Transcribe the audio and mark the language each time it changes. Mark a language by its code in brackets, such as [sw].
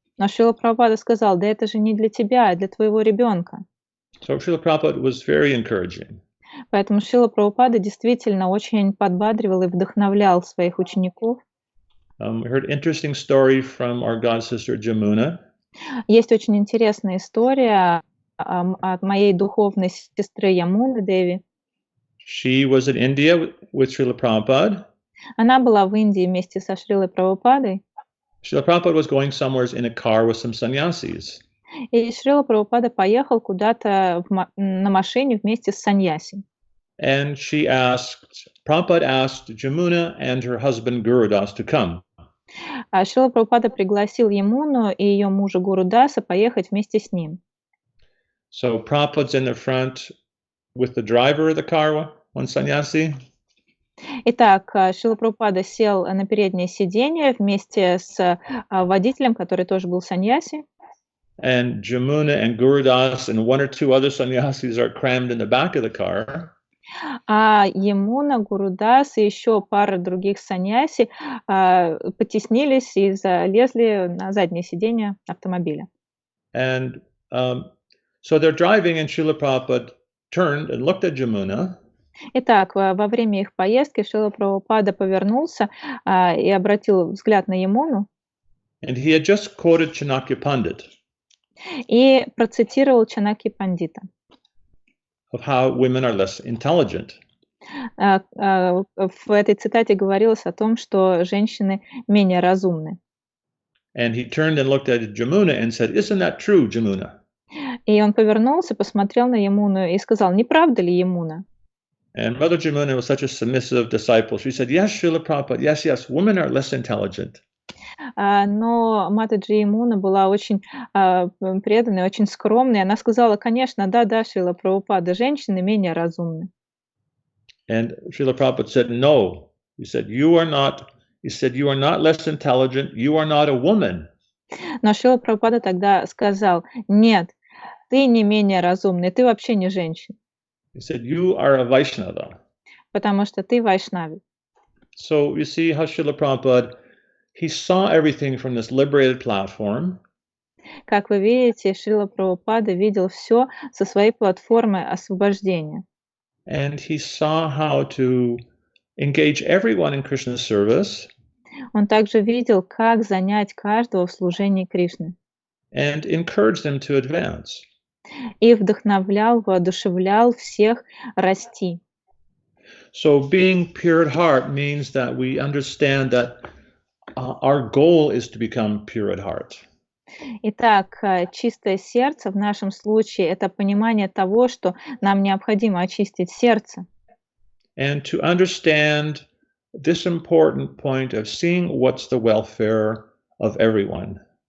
[ru] Но Шрила Прабхупада сказал: «Да это же не для тебя, а для твоего ребенка». [en] So Srila Prabhupada was very encouraging. [ru] Поэтому Шрила Прабхупада действительно очень подбадривал и вдохновлял своих учеников. [en] We heard an interesting story from our god sister Jamuna. [ru] Есть очень интересная история от моей духовной сестры Ямуны, деви. [en] She was in India with Srila Prabhupada. [ru] Она была в Индии вместе со Шрилой Прабхупадой. [en] Srila Prabhupada was going somewhere in a car with some sannyasis. [ru] И Шрила Прабхупада поехал куда-то на машине вместе с саньяси. [en] And Prabhupada asked Jamuna and her husband Gurudas to come. [ru] Шрила Прабхупада пригласил Ямуну и ее мужа Гурудаса поехать вместе с ним. [en] So Prabhupada's in the front with the driver of the car, one sannyasi. [ru] Итак, Шрила Прабхупада сел на переднее сиденье вместе с водителем, который тоже был саньяси. [en] And Jamuna and Gurudas and one or two other sannyasis are crammed in the back of the car. [ru] А Ямуна, Гурудас и еще пара других саньяси потеснились и залезли на заднее сиденье автомобиля. [en] And so they're driving, and Srila Prabhupada turned and looked at Jamuna. [ru] Итак, во время их поездки Шрила Прабхупада повернулся и обратил взгляд на Ямуну. [en] And he had just quoted Chanakya Pandit. [ru] И процитировал Чанакья Пандита. [en] Of how women are less intelligent. [ru] В этой цитате говорилось о том, что женщины менее разумны. [en] And he turned and looked at Jamuna and said, "Isn't that true, Jamuna?" [ru] И он повернулся, посмотрел на Ямуну и сказал: «Не правда ли, Ямуна?» [en] And Mother Jamuna was such a submissive disciple. She said, "Yes, Srila Prabhupada, yes, women are less intelligent." [ru] Но Матаджи Ямуна была очень преданной, очень скромной. Она сказала: «Конечно, да, Шрила Прабхупада, женщины менее разумны». [en] And Srila Prabhupada said, "No." He said, "You are not less intelligent. You are not a woman." [ru] Но Шрила Прабхупада тогда сказал: «Нет, ты не менее разумный, ты вообще не женщина». [en] He said, "You are a Vaishnava." [ru] Потому что ты вайшнави. [en] So you see how Srila Prabhupada, he saw everything from this liberated platform. [ru] Как вы видите, Шрила Прабхупада видел все со своей платформы освобождения. [en] And he saw how to engage everyone in Krishna's service. [ru] Он также видел, как занять каждого в служении Кришны. [en] And encourage them to advance. [ru] И вдохновлял, воодушевлял всех расти. [en] So being pure at heart means that we understand that our goal is to become pure at heart. [ru] Итак, чистое сердце в нашем случае– это понимание того, что нам необходимо очистить сердце. [en] And to understand this important point of seeing what's the welfare of everyone.